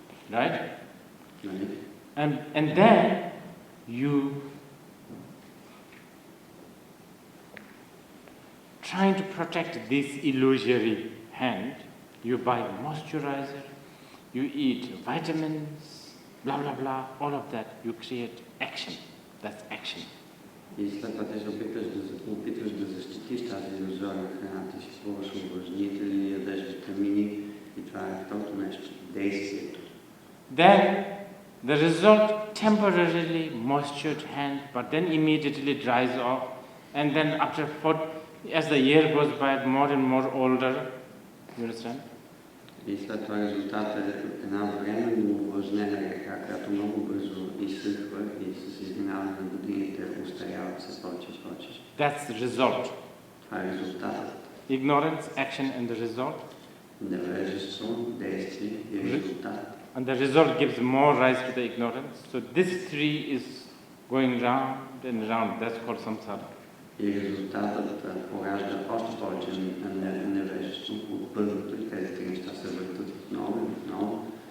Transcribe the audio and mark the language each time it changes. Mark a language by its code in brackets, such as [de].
[en] Right? And then you trying to protect this illusory hand, you buy moisturizer, you eat vitamins, blah blah blah, all of that, you create action. That's action. [bg] И след това ти се опитваш да защитиш тази иллюзорна храна, ти си купуваш увлажнители, ядеш витамини и това е второто нещо, действието. [en] Then the result temporarily moistured hand, but then immediately dries off, and then after as the year goes by, more and more older. You understand? [bg] И след това резултатът е една временна увлажнена ръка, която много бързо изсъхва и с изминаване на годините устарява все повече и повече. [en] That's the result. [bg] Това е резултатът. [en] Ignorance, action, and the result. [bg] Невежество, действие и резултат. [en] And the result gives more rise to the ignorance. So this tree is going round and round. That's called samsara. [bg] И резултатът поражда още повече невежество от първото и тези три неща се въртат отново и отново.